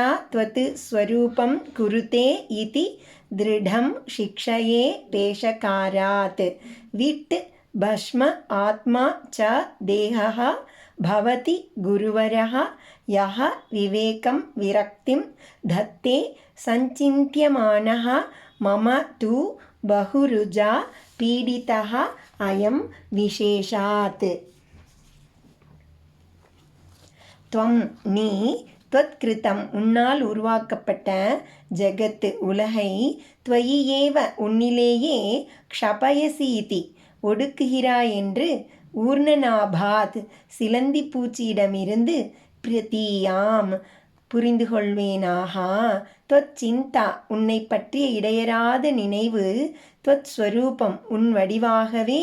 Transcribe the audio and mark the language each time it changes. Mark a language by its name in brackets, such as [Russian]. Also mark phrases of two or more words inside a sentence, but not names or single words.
[Sanskrit] त्वत् स्वरूपं कुरुते इति दृढं शिक्षये पेशकारात् विट् भस्म आत्मा च देहः भवति गुरुवरः यः विवेकं विरक्तिं धत्ते सञ्चिन्त्यमानः मम तु बहुरुजा पीडितः अयं विशेषात् [Tamil] त्वं நீ त्वत्कृतं உன்னால் உருவாக்கப்பட்ட ஜகத் உலகை [Sanskrit] त्वयि एव [Tamil] உன்னிலேயே [Sanskrit] क्षपयसि इति [Tamil] ஒடுக்குகிறாய் என்று ஊர்ணநாபாத் சிலந்தி பூச்சியிடமிருந்து பிரதீயாம் புரிந்து கொள்வேனாக त्वच्चिन्ता உன்னை பற்றிய இடையறாத நினைவு त्वत्स्वरूपம் உன் வடிவாகவே